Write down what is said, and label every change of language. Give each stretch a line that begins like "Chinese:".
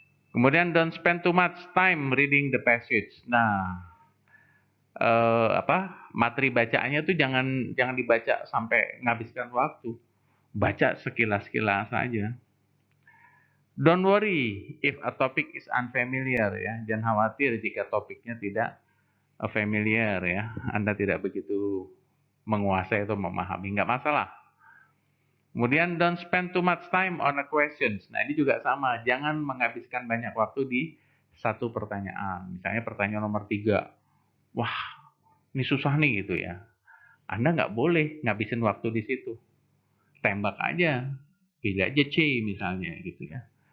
Indonesian: Kemudian
English: don't spend too much time reading the passage. Nah,
Indonesian: materi bacaannya tuh jangan dibaca sampai menghabiskan waktu. Baca sekilas-kilas saja.
English: Don't worry if a topic is unfamiliar ya.
Indonesian: Jangan khawatir jika topiknya tidak familiar ya. Anda tidak begitu menguasai atau memahami, nggak masalah. Kemudian
English: don't spend too much time on a questions.
Indonesian: Nah ini juga sama, jangan menghabiskan banyak waktu di satu pertanyaan. Misalnya pertanyaan nomor 3, wah ini susah nih gitu ya. Anda nggak boleh ngabisin waktu di situ. Tembak aja, pilih aja C misalnya gitu ya.